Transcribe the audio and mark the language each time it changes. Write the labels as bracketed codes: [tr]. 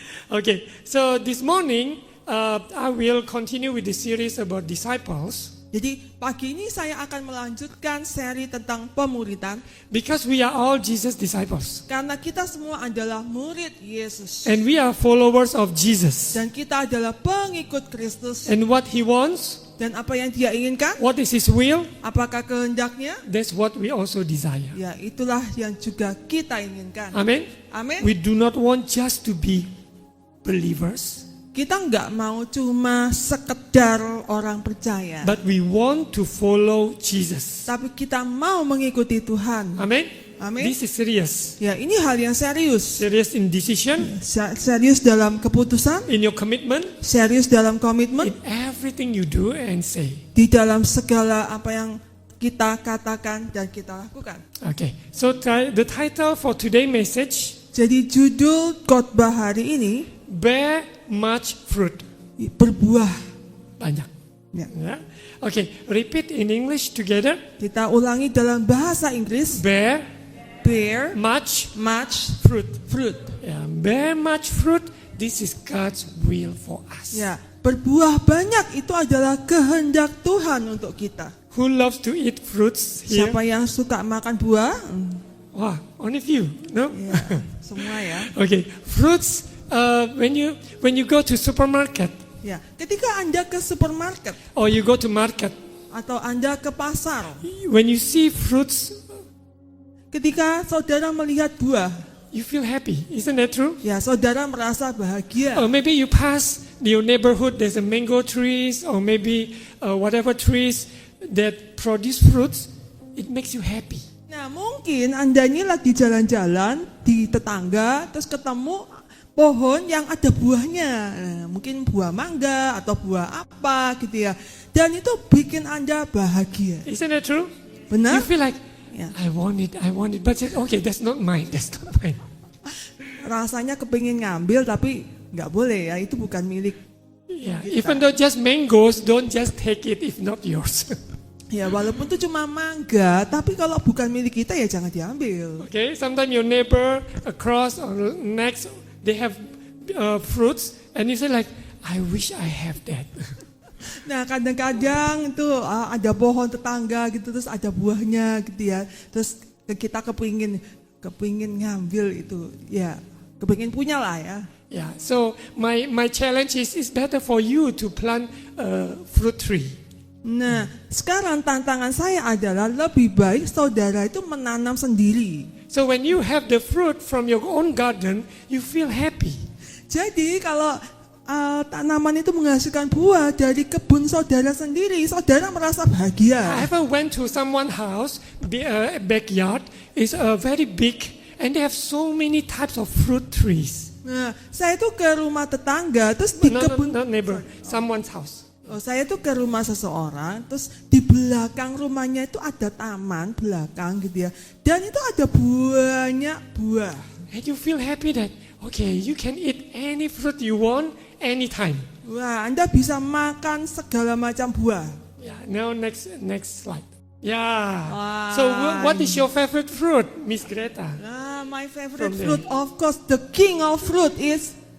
[en] Okay, so this morning I will continue with the series about disciples [id] Jadi pagi ini saya akan melanjutkan seri tentang pemuridan [en] because we are all Jesus disciples [id] karena kita semua adalah murid Yesus [en] and we are followers of Jesus. [id] dan kita adalah pengikut Kristus. [en] And what He wants, [id] Dan apa yang Dia inginkan? [en] what is His will, [id] Apakah kehendaknya? [en] that's what we also desire. [id] Ya, itulah yang juga kita inginkan. [en] Amen. [id] Amin. [en] We do not want just to be believers, [id] Kita nggak mau cuma sekedar orang percaya, [en] but we want to follow Jesus. [id] tapi kita mau mengikuti Tuhan. [en] Amen. [id] Amin. [en] This is serious. [id] Ya, ini hal yang serius. [en] Serious in decision, [id] Serius dalam keputusan, [en] in your commitment, [id] serius dalam komitmen, [en] in everything you do and say. [id] di dalam segala apa yang kita katakan dan kita lakukan. [en] Okay, so the title for today's message, [id] Jadi judul khotbah hari ini, [en] bear much fruit. [id] berbuah. Banyak. Ya. [en] Yeah? Okay, repeat in English together. [id] Kita ulangi dalam bahasa Inggris, [en] Bear bear much much fruit. fruit. Yeah, bear much fruit. This is God's will for us. [id] Ya, berbuah banyak itu adalah kehendak Tuhan untuk kita. [en] Who loves to eat fruits here? [id] Siapa yang suka makan buah? [en] Wow, only few, no? [id] Ya, semua ya. [en] Okay, fruits. When you go to supermarket [id] Ya, ketika Anda ke supermarket [en] or you go to market, [id] atau Anda ke pasar, [en] when you see fruits, [id] ketika saudara melihat buah, [en] you feel happy. Isn't that true? [id] ya saudara merasa bahagia. [en] Or maybe you pass your neighborhood, there's a mango trees or maybe whatever trees that produce fruits, it makes you happy. [id] Nah, mungkin Anda ini lagi jalan-jalan di tetangga, terus ketemu pohon yang ada buahnya. Nah, mungkin buah mangga atau buah apa gitu ya. Dan itu bikin Anda bahagia. [en] Isn't that true? [id] Benar? [en] You feel like, [id] Ya. [en] I want it. But okay, that's not mine. [id] Rasanya kepingin ngambil tapi nggak boleh ya, itu bukan milik. [en] Yeah, even though just mangoes, don't just take it if not yours. [id] Ya, walaupun itu cuma mangga, tapi kalau bukan milik kita ya jangan diambil. [en] Okay, sometimes your neighbor across or next, they have fruits, and you say like, I wish I have that. [id] Nah, kadang-kadang itu ada pohon tetangga gitu, terus ada buahnya gitu ya. Terus kita kepingin ngambil itu, ya kepingin punya lah ya. [en] Yeah, so my challenge is it's better for you to plant a fruit tree. [id] Nah, sekarang tantangan saya adalah lebih baik saudara itu menanam sendiri. [en] So when you have the fruit from your own garden, you feel happy. [id] Jadi kalau tanaman itu menghasilkan buah dari kebun saudara sendiri, saudara merasa [en] I [id] bahagia. [en] ever went to someone's house, backyard is very big, and they have so many types of fruit trees. [id] Nah, saya itu ke rumah tetangga, terus di kebun. [en] Not neighbor, someone's house. [id] Saya tuh ke rumah seseorang, terus di belakang rumahnya itu ada taman belakang gitu ya. Dan itu ada banyak buah. [en] and you feel happy that okay, you can eat any fruit you want anytime. [id] Wah, Anda bisa makan segala macam buah. [en] Yeah. Now next slide. Yeah. Wow. So what is your favorite fruit, Miss Greta? My favorite fruit, of course, the king of fruit is